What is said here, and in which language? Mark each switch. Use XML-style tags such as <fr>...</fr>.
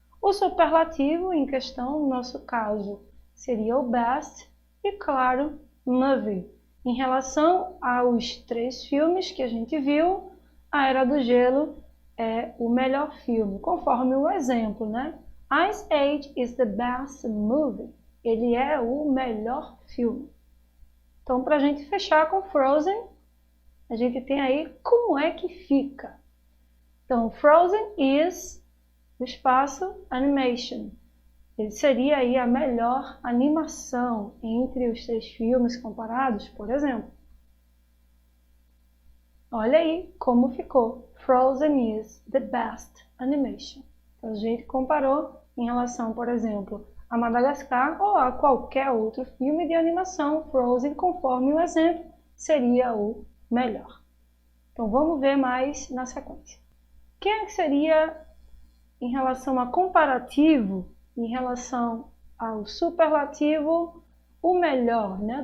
<pt>O superlativo em questão, no nosso caso, seria o best. E, claro, movie. Em relação aos 3 filmes que a gente viu, a Era do Gelo é o melhor filme, conforme o exemplo, né?</pt> <en>Ice Age is the best movie.</en> <pt>Ele é o melhor filme. Então, para a gente fechar com Frozen, a gente tem aí como é que fica. Então, Frozen is o espaço animation. Ele seria aí a melhor animação entre os 3 filmes comparados, por exemplo. Olha aí como ficou.</pt> <en>Frozen is the best animation.</en> <pt>Então, a gente comparou em relação, por exemplo, a Madagascar ou a qualquer outro filme de animação. Frozen, conforme o exemplo, seria o melhor. Então vamos ver mais na sequência. Quem é que seria em relação a comparativo, em relação ao superlativo, o melhor, né?</pt>